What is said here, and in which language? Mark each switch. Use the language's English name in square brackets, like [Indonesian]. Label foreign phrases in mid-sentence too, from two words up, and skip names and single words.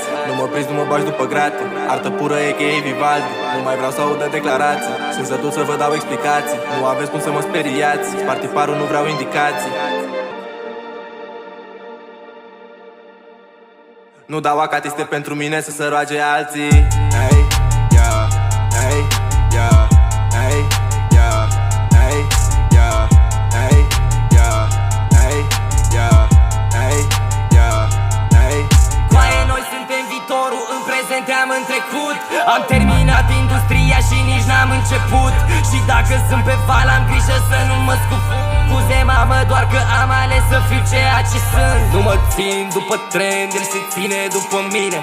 [Romanian] Nu mă prinzi, nu mă bagi după grate, artă pură e că e Vivaldi. Nu mai vreau să audă declarații, sunt sătul să vă dau explicații. Nu aveți cum să mă speriați, spart tiparul, nu vreau indicații. Nu dau acatiste pentru mine să se roage alții. [English] Hey, yeah, hey, yeah, hey, yeah, hey, yeah, hey, yeah, hey, yeah, hey, yeah, hey. [Romanian] Coaie, noi suntem viitorul, în prezent am în trecut. Am terminat industria și nici n-am început. Și dacă sunt pe val, am grijă să nu mă scuze, mamă, doar că am ales să fiu ceea ce sunt. Nu mă țin după trend, el se ține după mine.